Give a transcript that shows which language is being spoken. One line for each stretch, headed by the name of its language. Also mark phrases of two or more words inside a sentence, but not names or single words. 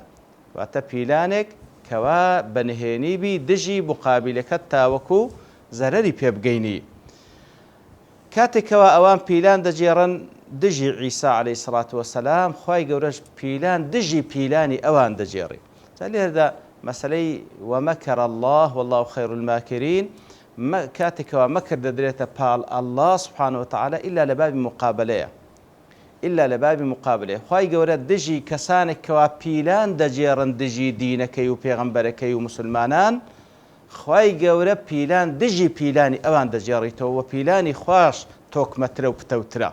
Central Kurdish: واتە پیلانێک کەوا بەنهێنی بی دژی مقابلەکەت تاوەکو زەرەری پێ بگەینی. کاتێکەوە ئەوان پیلان دەجێڕن دژی عیسا
Arabic: عەلەیهی سەڵات وەسەلام
Central Kurdish: خوای گەورەش پیلان دژی پیلانی ئەوان دەجێڕی. جا لێرەدا مەسەلەی
Arabic: ومەکەر الله والله خير الماكرين
Central Kurdish: کاتێکەوە مەکر دەدرێتە پاڵ
Arabic: الله سبحانه وتعالى
Central Kurdish: ئیلا لە بابی مقابلەیە ئیلا لە بابی مقابلەیە. خوای گەورە دژی کەسانێک کەوا پیلان دەجێڕن دژی دینەکەی و پێغەمبەرەکەی و مسلمانان خوای گەورە پیلان دژی پیلانی ئەوان دەجێڕیتەوە و پیلانی خوش تۆکمەترە و پتەوترە.